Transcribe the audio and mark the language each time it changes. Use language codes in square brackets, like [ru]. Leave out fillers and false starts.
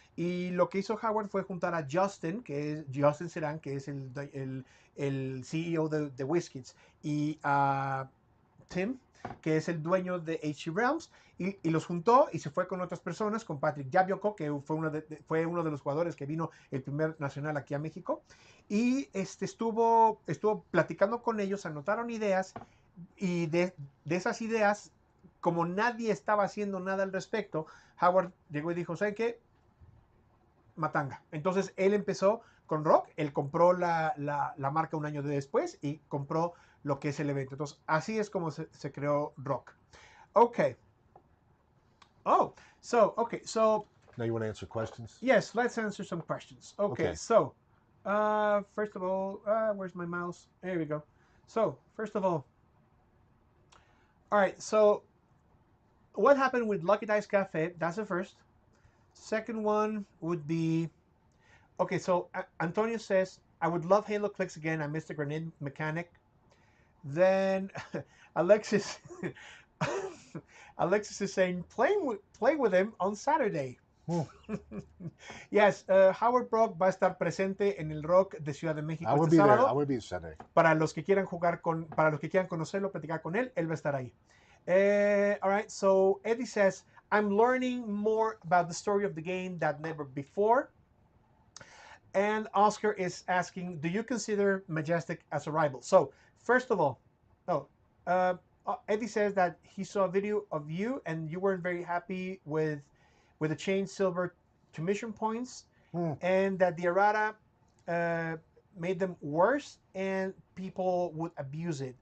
[es] Y lo que hizo Howard fue juntar a Justin, que es Justin Serán, que es el CEO de WizKids, y a Tim, que es el dueño de HC Realms, y los juntó y se fue con otras personas, con Patrick Yabioko, que fue uno de los jugadores que vino el primer nacional aquí a México, y estuvo platicando con ellos, anotaron ideas, y de esas ideas, como nadie estaba haciendo nada al respecto, Howard llegó y dijo, ¿saben qué? Matanga. Entonces él empezó con Rock, él compró la marca un año después y compró lo que es el evento. Entonces así es como se creó Rock. [en] Okay. Oh, so Now you want to answer questions? Yes, let's answer some questions. Okay. So first of all, where's my mouse? There we go. So first of all right, so what happened with Lucky Dice Cafe? That's the first. Second one would be, okay, so Antonio says, I would love HeroClix again. I missed the grenade mechanic. Then Alexis Alexis is saying, play with him on Saturday. [es] Yes, Howard Brock va a estar presente en el Rock de Ciudad de México este sábado. [en] I will be Saturday. [es] Para los que quieran para los que quieran conocerlo, platicar con él va a estar ahí. [en] All right, so Eddie says, I'm learning more about the story of the game than never before. And Oscar is asking, do you consider Majestic as a rival? So, first of all, Eddie says that he saw a video of you and you weren't very happy with the changed silver to mission points, and that the errata made them worse and people would abuse it.